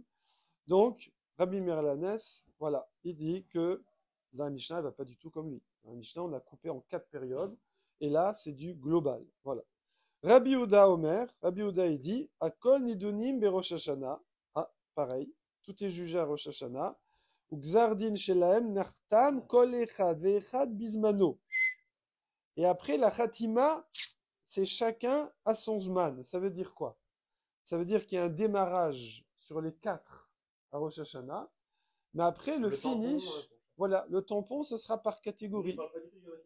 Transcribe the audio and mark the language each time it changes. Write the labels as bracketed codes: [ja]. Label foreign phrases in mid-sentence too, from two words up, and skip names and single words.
[fr] Donc, Rabbi Meir Balanes, voilà, il dit que dans la Mishnah, elle va pas du tout comme lui. Dans la Mishnah, on a coupé en 4 périodes. Et là, c'est du global. Voilà. Rabbi Yehuda Omer, Rabbi Yehuda il dit, [he] הכל נידונים בראש השנה. [fr] Ah, pareil. Tout est jugé à Rosh Hashanah. [he] וגזר דין שלהם נחתם כל אחד ואחד בזמנו. [fr] Et après, la khatima, c'est chacun à son zman. Ça veut dire quoi? Ça veut dire qu'il y a un démarrage sur les 4 à Rosh Hashanah, mais après, le finish, tampon, voilà, le tampon, ce sera par il catégorie. parle pas du tout du reste.